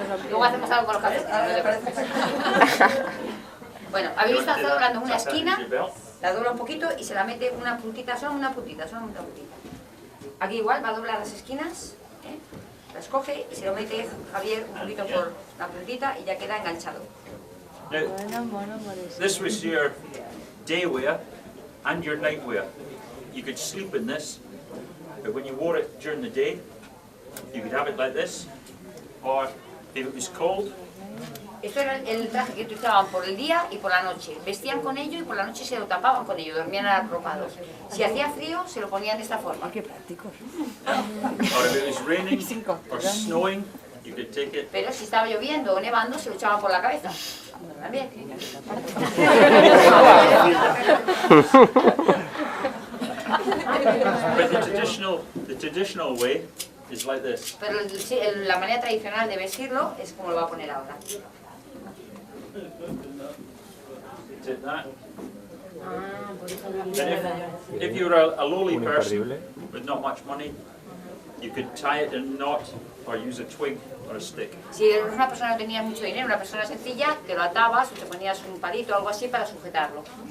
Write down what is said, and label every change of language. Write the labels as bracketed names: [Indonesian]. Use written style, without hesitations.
[Spanish] Luego hacemos algo con los calcetines, ¿no te parece? Bueno, habéis estado doblando una esquina, la dobla un poquito y se la mete una puntita, solo una puntita. Aquí igual va a doblar las esquinas, ¿eh? Las coge y se lo mete Javier un poquito por la puntita y ya queda enganchado. [English] Now, this was your day wear and your night wear. You could sleep in this, but when you wore it during the day, you could have it like this, or if it was cold, [Spanish] Esto era el traje que utilizaban por el día y por la noche. Vestían con ello y por la noche se lo tapaban con ello, dormían arropados. Si hacía frío, se lo ponían de esta forma. [English] or if it was raining or snowing, you could take it. [Spanish] Pero si estaba lloviendo o nevando, se lo echaban por la cabeza. También. [English] But the traditional way is like this. [Spanish] Pero la manera tradicional de vestirlo es como lo va a poner ahora. [English] Take that. And if you were a lowly person with not much money, you could tie it in a knot or use a twig or a stick. [Spanish] Si eres una persona que no tenía mucho dinero, una persona sencilla, te lo atabas o te ponías un palito o algo así para sujetarlo.